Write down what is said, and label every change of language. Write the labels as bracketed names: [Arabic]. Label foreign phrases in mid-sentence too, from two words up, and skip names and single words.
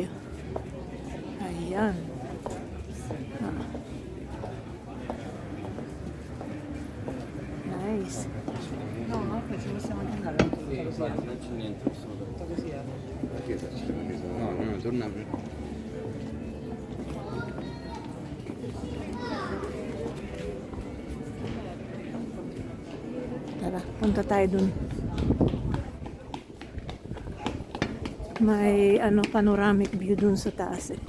[Filipino] Ayan. Ah. Nice. [Italian] No, no, facciamo andare. No, no, torna. [Filipino] Tara, punta tayo dun. May ano, [English] panoramic view [Filipino] dun sa taas eh.